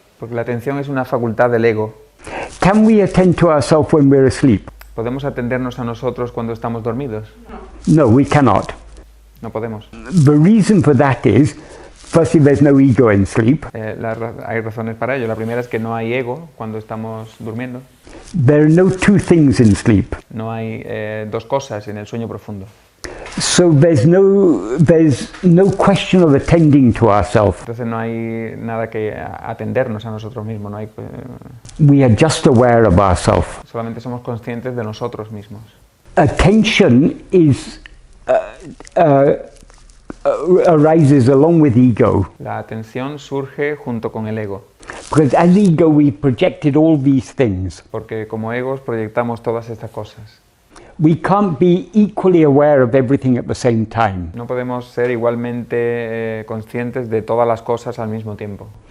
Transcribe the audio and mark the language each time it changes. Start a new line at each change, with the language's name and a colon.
Spanish: Porque la atención es una facultad del ego.
English: Can we attend to ourselves when we're asleep?
Spanish: ¿Podemos atendernos a nosotros cuando estamos dormidos?
English: No, we cannot.
Spanish: No podemos.
English: The reason for that is, firstly, there's no ego in sleep.
Spanish: Hay razones para ello. La primera es que no hay ego cuando estamos durmiendo.
English: There are no two things in sleep.
Spanish: No hay dos cosas en el sueño profundo.
English: So there's no question of attending to ourselves.
Spanish: Entonces no hay nada que atendernos a nosotros mismos. No hay,
English: We are just aware of ourselves.
Spanish: solamente somos conscientes de nosotros mismos.
English: Attention is arises along with ego.
Spanish: La atención surge junto con el ego.
English: Because as ego we projected all these things.
Spanish: Porque como egos proyectamos todas estas cosas.
English: We can't be equally aware of everything at the same time.
Spanish: No podemos ser igualmente conscientes de todas las cosas al mismo tiempo.